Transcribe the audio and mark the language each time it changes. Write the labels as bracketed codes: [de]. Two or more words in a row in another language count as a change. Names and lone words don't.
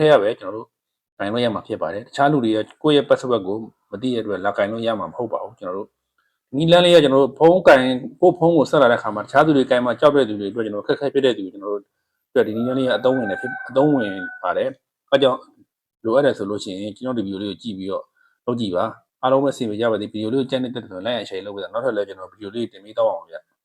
[my] ည်းရပဲကျွန်တော်တို့ကင်လို့ရမှာဖြစ်ပါတယ်တခြားလူတွေကကိုယ့်ရဲ့ password ကိုမသိတဲ့အတွက်လာကင်လို့ရမှာမဟုတ်ပါဘူးကျွန်တော်တို့နီလန်းလေးကကျွန်တော်တို့ဖုန်းကင်ကိုဖုန်းကိုဆက်လာတဲ့အခါမှာတခြားသူတွေကင်မှာကြောက်တဲ့သူတွေအတွက်ကျွန်တော်ခက်ခဲဖြစ်တဲ့သူတွေကျွန်တော်တို့အတွက်ဒီနီလန်းလေးကအသုံးဝင်ပါတယ်အဲကြောင့်လိုအပ်တယ်ဆိုလို့ရှိရင်ကျွန်တော်ဒီဗီဒီယိုလေးကိုကြည့်ပြီးတော့လုပ်ကြည့်ပါအားလုံးပဲစီမံကြပါသည်ဗီဒီယိုလေးကိုကြိုက်နေတဲ့ဆိုရင် [en] like and share [my] လုပ်ပေးတာနောက်ထပ်လည်းကျွန်တော်ဗီဒီယိုလေးတင်ပေးတော့အောင်ဗျ